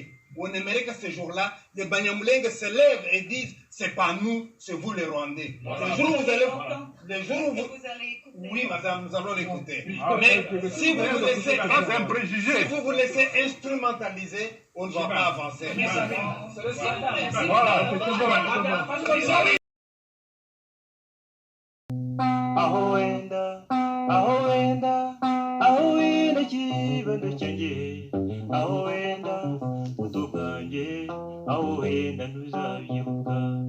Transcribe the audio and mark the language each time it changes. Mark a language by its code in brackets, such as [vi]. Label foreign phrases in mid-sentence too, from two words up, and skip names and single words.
[fr] On aimerait que ce jour-là, les Banyamulenge se lèvent et disent, c'est pas nous, c'est vous les Rwandais. Le jour où vous allez... Le jour où vous... Oui, madame, nous allons l'écouter. Mais si vous vous laissez... Si vous vous laissez instrumentaliser, on ne va pas avancer. [rw] aho wenda aho wenda aho wenda kibando cyanjye aho wenda buto bwanjye aho wenda ntuzabyibuka